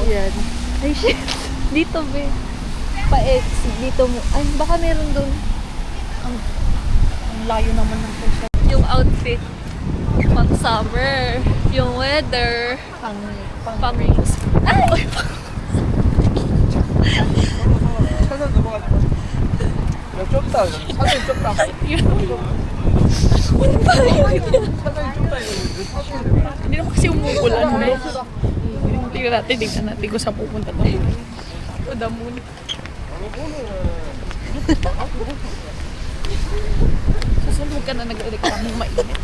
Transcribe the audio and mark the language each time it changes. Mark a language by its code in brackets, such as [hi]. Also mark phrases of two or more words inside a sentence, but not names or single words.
[tl] Ayan. Ay, shit. Dito, be. Dito mo. Ay, baka meron doon. Ang layo naman ng puso. Yung outfit. Pang summer. Yung weather. Pang Ay! Ay, [ko] 좁다. 사진 좁다. [tl] Hindi naman kasi umuulan na. Tingnan natin kung saan pupunta to. O, damon. Susunod ka na nagreklamo mainit.